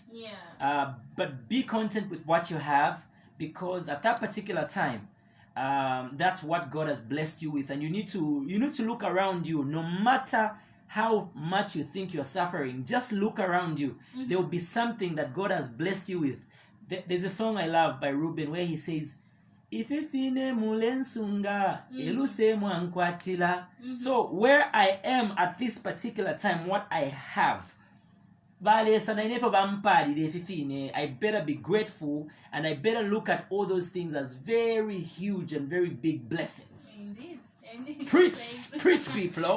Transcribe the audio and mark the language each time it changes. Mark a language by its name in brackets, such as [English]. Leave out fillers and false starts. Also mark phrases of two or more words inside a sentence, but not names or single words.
[English] But be content with what you have, because at that particular time, that's what God has blessed you with, and you need to look around you. No matter how much you think you're suffering, just look around you. There will be something that God has blessed you with. There's a song I love by Ruben where he says, [Bemba] Ififine mulensunga eluse mwankwatila. [English] So where I am at this particular time, what I have, I better be grateful, and I better look at all those things as very huge and very big blessings. Indeed. Preach, BFlow.